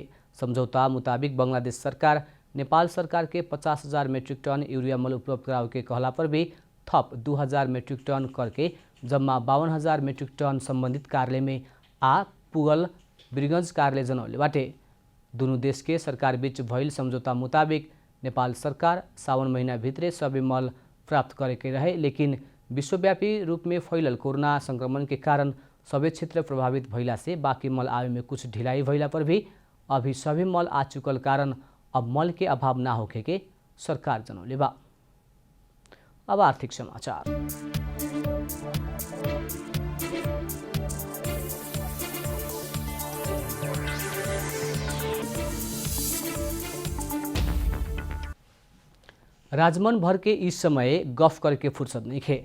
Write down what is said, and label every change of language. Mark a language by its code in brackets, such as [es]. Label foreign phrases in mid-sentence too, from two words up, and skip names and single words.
[bho] समझौता मुताबिक बांग्लादेश सरकार नेपाल सरकार के 50,000 मीट्रिक टन यूरिया मल उपलब्ध करावे के कहला पर भी थप 2,000 मीट्रिक टन करके जम्मा 52,000 मीट्रिक टन संबंधित कार्यालय में आ पुगल वीरगंज कार्यालय जनौले बाटे। दोनों देश के सरकार बीच भइल समझौता मुताबिक नेपाल सरकार सावन महीना भित्रे सबै मल प्राप्त करे के रहे, लेकिन विश्वव्यापी रूप में फैलल कोरोना संक्रमण के कारण सबै क्षेत्र प्रभावित भइला से बाकी मल आवे में कुछ ढिलाई भइला पर भी अभी सभी मल आ चुकल कारण अब मल के अभाव ना होखे के सरकार जनौले बा। अब आर्थिक समाचार। राजमन भर के इस समय गफ करके फुर्सत नहीं खे।